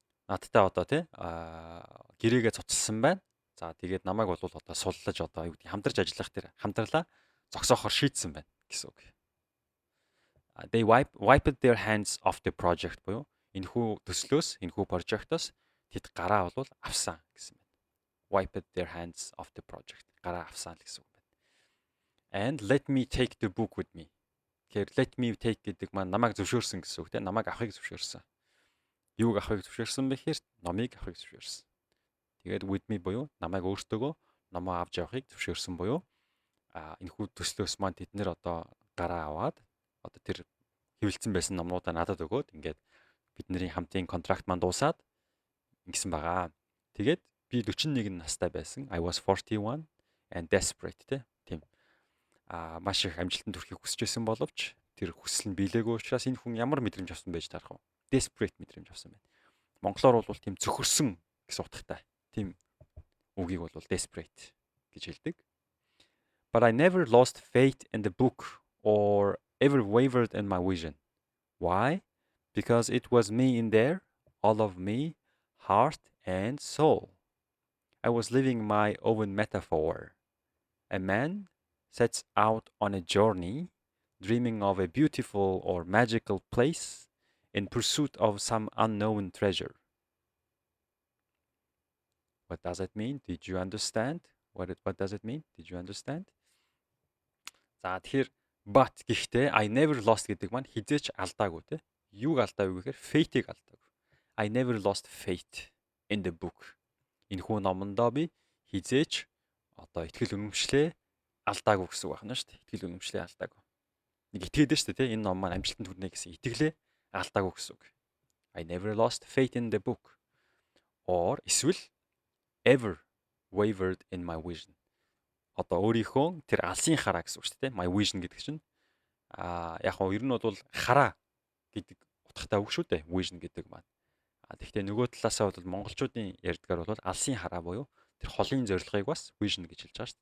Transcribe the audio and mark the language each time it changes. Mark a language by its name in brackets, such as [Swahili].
[Mongolian] Надтай одоо те гэрээгээ цуцлсан байна. За тэгээд намайг бол одоо суллаж одоо юу гэдэг хамтарч ажиллах тэр хамтралаа зогсоохоор шийдсэн байна гэсэн үг. [English] They wiped their hands off the project [Mongolian] буюу энэхүү төслөөс, энэхүү прожектоос тэд гараа бол авсан гэсэн байна. [English] Wiped their hands off the project. [Mongolian] Гараа авсан л гэсэн үг байна. [English] And let me take the book with me. [Mongolian] Тэгэхээр [English] let me take [Mongolian] гэдэг маань намайг зөвшөөрсөн гэсэн үг тийм. Намайг авахыг зөвшөөрсөн. Юуг авахыг зөвшөөрсөн бэ гэхээр номыг авахыг зөвшөөрсөн. Тэгээд [English] with me [Mongolian] буюу намайг өөртөөгөө номоо авч явахыг зөвшөөрсөн буюу энэхүү төслөөс маань тэд нэр одоо гараа аваад одоо тэр хэвлэлцэн байсан номнуудаа надад өгөөд ингээд бидний хамтын контракт маань дуусаад ингэсэн байгаа. Тэгээд би 41 настай байсан. [English] I was 41 and desperate [Mongolian] тийм. Маш их амжилтанд хүрэхийг хүсэж байсан боловч тэр хүсэл нь биелээгүй учраас энэ хүн ямар мэдрэмж авсан байж таарах вэ? Desperate мэдрэмж авсан байна. Монголоор бол тийм цөхөрсөн гэсэн утгатай. Тийм үгийг бол desperate гэж хэлдэг. [English] But I never lost faith in the book or ever wavered in my vision. Why? Because it was me in there, all of me, heart and soul. I was living my own metaphor. A man sets out on a journey, dreaming of a beautiful or magical place in pursuit of some unknown treasure. What does it mean? Did you understand? What does it mean? Did you understand? [Mongolian] За тэгэхээр but гэхдээ [English] I never lost [Mongolian] гэдэг маань хизээч алдаагүй те. Юуг алдаагүй гэхээр faith-ийг алдаагүй. [English] I never lost faith in the book. [Mongolian] Энэхүү номондоо би хизээч одоо итгэл үнэмшлээ алдаагүй гэсэн үг байна шүү дээ. Итгэл үнэмшлээ алдаагүй. Нэг итгээдэж шүү дээ те. Энэ ном маань амжилтанд хүрнэ гэсэн итгэлээ алдаагүй гэсэн үг. [English] I never lost faith in the book. Or [Mongolian] эсвэл [English] ever wavered in my vision. [Mongolian] Одоо өөрийнхөө тэр алсын хараа гэсэн үг шүү дээ. [English] My vision [Mongolian] гэдэг чинь яг нь ер нь бол хараа гэдэг утгатай үг шүү дээ. Vision гэдэг маань. Тэгэхдээ нөгөө талаасаа бол монголчуудын ярьдгаар бол алсын хараа буюу тэр холын зорилгыг бас vision гэж хэлж байгаа шүү.